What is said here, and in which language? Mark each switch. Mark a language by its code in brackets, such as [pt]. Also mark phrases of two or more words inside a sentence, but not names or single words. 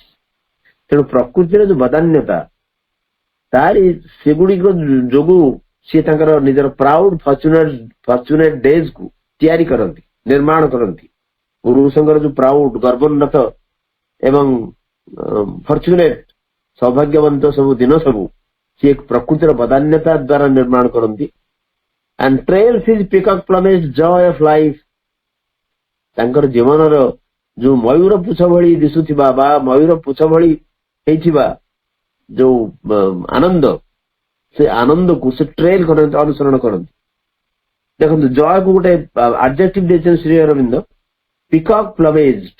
[or] ତେଣୁ ପ୍ରକୃତିର ଯୋଉ ବଦାନ୍ୟତା ତାରି ସେଗୁଡିକ ଯୋଗୁ ସିଏ ତାଙ୍କର ନିଜର [en] proud fortunate days [or] କୁ ତିଆରି କରନ୍ତି, ନିର୍ମାଣ କରନ୍ତି। ପୁରୁଷଙ୍କର ଯୋଉ ପ୍ରାଉଡ ଗର୍ବୋନ୍ନତ ଏବଂ ଫର୍ଚୁନେଟ ସୌଭାଗ୍ୟବନ୍ତ ସବୁ ଦିନ ସବୁ ସିଏ ପ୍ରକୃତିର ବଦାନ୍ୟତା ଦ୍ଵାରା ନିର୍ମାଣ କରନ୍ତି। [en] and trails his peacock plumage joy of life, [or] ତାଙ୍କର ଜୀବନର ଯୋଉ ମୟୂର ପୁଚ୍ଛ ଭଳି ଦିଶୁଥିବା ବା ମୟୂର ପୁଚ୍ଛ ଭଳି ହେଇଥିବା ଯୋଉ ଆନନ୍ଦ, ସେ ଆନନ୍ଦକୁ ସେ ଟ୍ରେଲ କରନ୍ତି, ଅନୁସରଣ କରନ୍ତି। ଦେଖନ୍ତୁ ଜୟକୁ ଗୋଟେ ଆଡଜେକ୍ଟିଭ ଦେଇଛନ୍ତି ଶ୍ରୀ ଅରବିନ୍ଦ, [en] peacock plumaged.